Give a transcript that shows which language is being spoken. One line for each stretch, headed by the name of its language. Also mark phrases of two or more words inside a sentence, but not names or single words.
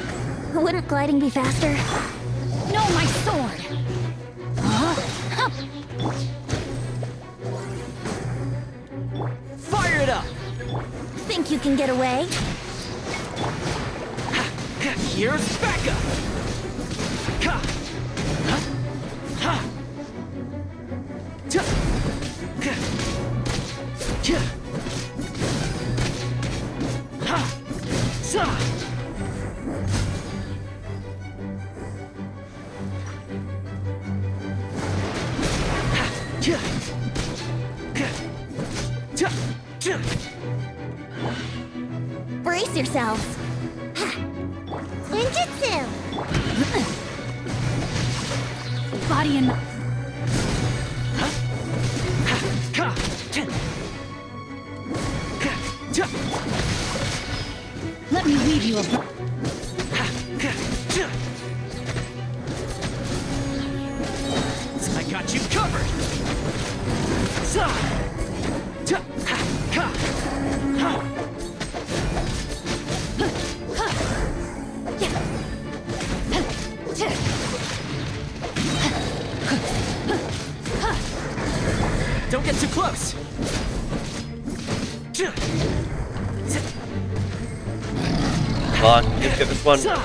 English: Wouldn't gliding be faster? No, my sword. Fire it up! Think you can get away? Here's Becca! Ha! Ha! Ha! Ha! Ha! Sa! Brace yourselves. Ninjutsu! Body and... Let me leave you a... I got you covered! Sa! Ta! Ha! Ha! Don't get too close! Come on, let's get this one.